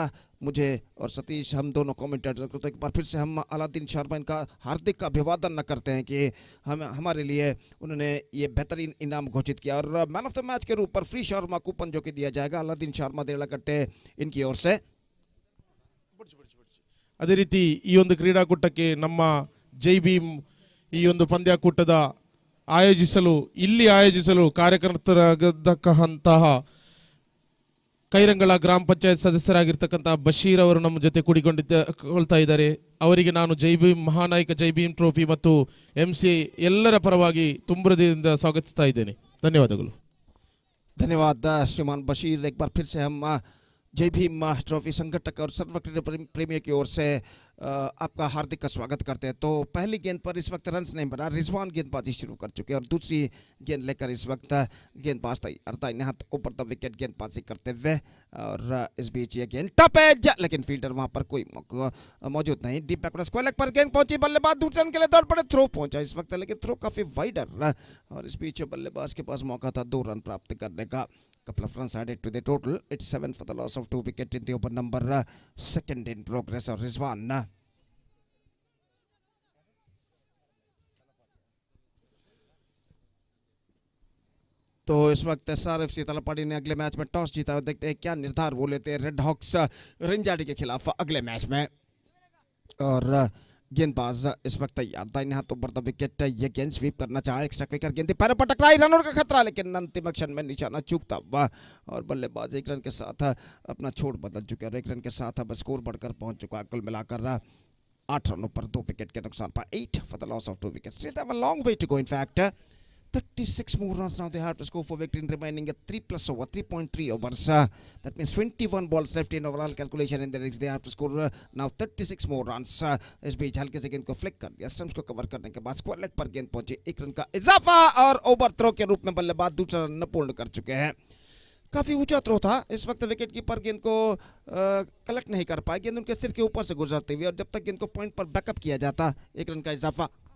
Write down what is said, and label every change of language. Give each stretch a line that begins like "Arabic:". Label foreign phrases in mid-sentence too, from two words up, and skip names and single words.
Hindi: मुझे और सतीश हम दोनों कमेंटेटर को तो एक बार फिर से हम अलाउद्दीन शर्मा इनका हार्दिक अभिवादन न करते हैं कि हमारे लिए उन्होंने ये बेहतरीन इनाम घोषित किया और
English: man of the match
Hindi: के रूप पर फ्री शर्मा कूपन जो कि दिया जाएगा अलाउद्दीन शर्मा देरला कट्टे इनकी ओर से।
Kannada: ಅದೇ ರೀತಿ ಈ ಒಂದು ಕ್ರೀಡಾಕೂಟಕ್ಕೆ ನಮ್ಮ ಜೈ ಭೀಮ್ ಈ ಒಂದು ಪಂದ್ಯಾಕೂಟದ ಆಯೋಜಿಸಲು ಕಾರ್ಯಕರ್ತರಾಗತಕ್ಕಂತಹ ಕೈರಂಗಳ ಗ್ರಾಮ ಪಂಚಾಯತ್ ಸದಸ್ಯರಾಗಿರ್ತಕ್ಕಂತಹ ಬಶೀರ್ ಅವರು ನಮ್ಮ ಜೊತೆ ಕೂಡಿಕೊಳ್ತಾ ಇದ್ದಾರೆ. ಅವರಿಗೆ ನಾನು ಜೈ ಭೀಮ್ ಮಹಾನಾಯಕ ಜೈ ಭೀಮ್ ಟ್ರೋಫಿ ಮತ್ತು MC ಎಲ್ಲರ ಪರವಾಗಿ ತುಂಬುರದಿಂದ ಸ್ವಾಗತಿಸ್ತಾ ಇದ್ದೇನೆ. ಧನ್ಯವಾದಗಳು.
Hindi: धन्यवाद श्रीमान बशीर। एक बार फिर से हम जय भीम ट्रॉफी संगठक और सर्व क्रीडा प्रेमियों की ओर से आपका हार्दिक स्वागत करते हैं। तो पहली गेंद पर इस वक्त रन्स नहीं बना, रिजवान गेंदबाजी शुरू कर चुके हैं और दूसरी गेंद लेकर इस वक्त गेंदबाज दाहिने हाथ ऊपर
English: the wicket
Hindi: गेंदबाजी करते हुए और इस बीच ये गेंद
English: top edge
Hindi: लेकिन फील्डर वहां पर कोई मौजूद नहीं।
English: deep backward square leg
Hindi: पर गेंद पहुंची, बल्लेबाज दूसरे रन के लिए दौड़ पड़े, थ्रो पहुंचा इस वक्त लेकिन थ्रो काफी वाइडर और इस बीच बल्लेबाज के पास मौका था 2 रन प्राप्त करने का।
English: couple of runs added to the total. It's 7 for the loss of 2 wicket in the over number 2nd in progress or Rizwan.
Hindi: तो इस वक्त SRFC तलपाड़ी ने अगले मैच में टॉस जीता और देखते हैं क्या निर्धार वो लेते हैं रेड हॉक्स रेंजाड़ी के खिलाफ अगले मैच में। और गेंदबाज इस वक्त तैयार, दाहिने हाथ ऊपर
English: the wicket,
Hindi: ये गेंद स्वीप करना चाहे,
English: extra quicker
Hindi: गेंद पैरों पर टकराई, रनों का खतरा लेकिन अंतिम क्षण में निशाना चूकता हुआ और बल्लेबाज 1 रन के साथ अपना छोड़ बदल चुके और 1 रन के साथ अब स्कोर बढ़कर पहुंच चुका है। कुल मिलाकर 8 रनों पर 2 विकेट के नुकसान पर
English: 8 for the loss of 2 wickets. Still have a long way to go in fact. 36 more runs now they have to score for victory in remaining 3.3 overs. That means 21 balls left in overall calculation in the innings. They have to score now 36 more runs.
Hindi: इस बीच हल्के से गेंद को फ्लिक कर दिया, स्टंप्स को कवर करने के बाद
English: square leg
Hindi: पर गेंद पहुंची, 1 रन का इजाफा और
English: over throw
Hindi: के रूप में बल्लेबाज दूसरा रन पूर्ण कर चुके हैं। काफी ऊंचा थ्रो था, इस वक्त
English: wicket keeper
Hindi: गेंद को कलेक्ट नहीं कर पाए, गेंद उनके सिर के ऊपर से गुजरते हुए और जब तक गेंद को पॉइंट पर बैकअप किया जाता 1 रन का इजाफा।